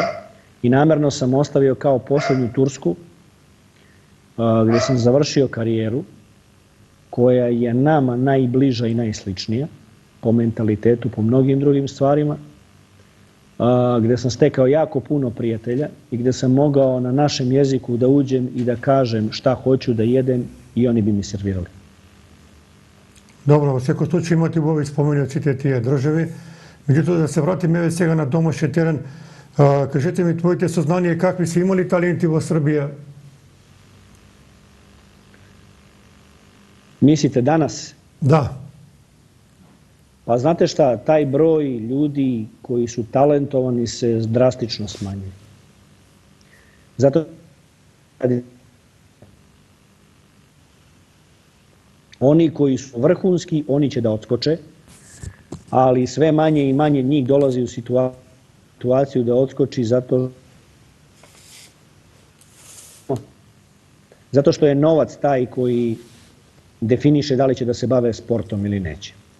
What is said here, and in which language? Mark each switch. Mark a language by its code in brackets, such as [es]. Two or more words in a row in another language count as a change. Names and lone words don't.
[sr] I namerno sam ostavio kao posljednju Tursku, gdje sam završio karijeru, koja je nama najbliža i najsličnija, po mentalitetu, po mnogim drugim stvarima, gdje sam stekao jako puno prijatelja i gdje sam mogao na našem jeziku da uđem i da kažem šta hoću da jedem i oni bi mi servirali. Dobro, [mk] во секој случај имате убави спомени од сите тие држави. Меѓутоа, да се вратиме еве сега на домашен терен. Кажете ми твоите сознанија какви се имали таленти во Србија? [sr] Mislite danas? Da. Pa znate šta, taj broj ljudi koji su talentovani se drastično smanjuje. Zato Oni koji su vrhunski, oni će da odskoče, ali sve manje i manje njih dolazi u situaciju da odskoči zato što je novac taj koji definiše da li će da se bave sportom ili neće.